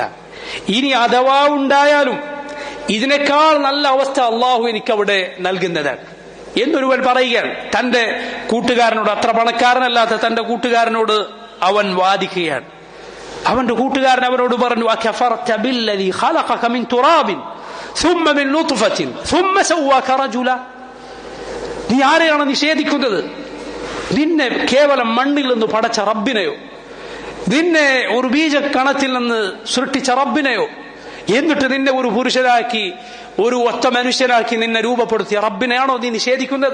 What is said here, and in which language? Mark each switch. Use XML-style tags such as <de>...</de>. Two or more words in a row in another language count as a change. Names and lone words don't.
<ml>ഇനി അഥവാ ഉണ്ടായാലും ഇതിനേക്കാൾ നല്ല അവസ്ഥ അള്ളാഹു എനിക്കവിടെ നൽകുന്നതാണ് എന്നൊരുവൻ പറയുകയാണ്. തന്റെ കൂട്ടുകാരനോട്, അത്ര പണക്കാരനല്ലാത്ത തന്റെ കൂട്ടുകാരനോട് അവൻ വാദിക്കുകയാണ്. അവന്റെ കൂട്ടുകാരൻ അവനോട് പറഞ്ഞു,</ml> <ar>أكفرت بالذي خلقك من تراب ثم من نطفة ثم سواك رجلا.</ar> <ml>നീ ആരെയാണ് നിഷേധിക്കുന്നത്? നിന്നെ കേവലം മണ്ണിൽ നിന്ന് പടച്ച റബ്ബിനെയോ? നിന്നെ ഒരു ബീജക്കണത്തിൽ നിന്ന് സൃഷ്ടിച്ച റബ്ബിനെയോ, എന്നിട്ട് നിന്നെ ഒരു പുരുഷനാക്കി ഒരു ഒറ്റ മനുഷ്യനാക്കി നിന്നെ രൂപപ്പെടുത്തിയ റബ്ബിനെയാണോ നീ നിഷേധിക്കുന്നത്?</ml>